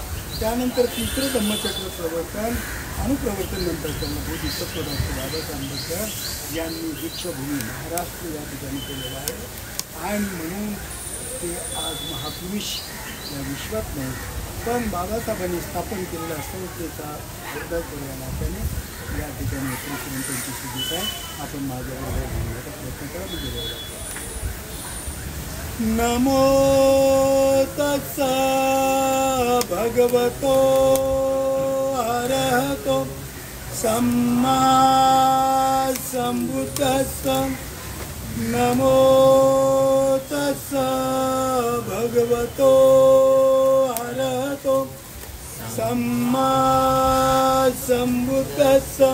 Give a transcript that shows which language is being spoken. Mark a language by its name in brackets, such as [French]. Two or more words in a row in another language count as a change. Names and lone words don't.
[Marathi] त्यानंतर तिसरं धम्मचक्र प्रवर्तन अनुप्रवर्तन नंतर त्यांना बोधिसत्व डॉक्टर बाबासाहेब आंबेडकर यांनी दीक्षाभूमी महाराष्ट्र या ठिकाणी केलेलं आहे. आणि म्हणून ते आज महापुरुष या विश्वात नाही, पण बाबासाहेबांनी स्थापन केलेल्या संस्थेचा अभ्यास या नात्याने या ठिकाणी त्यांची सुविधा आहे. आपण माझ्याबरोबर घेण्याचा प्रयत्न करा. मी गेलेला [Pali] नमो तस्सा भगवतो अरहतो सम्मा सम्बुद्धस्सा. नमो तस्सा भगवतो अरहतो सम्मा सम्बुद्धस्सा.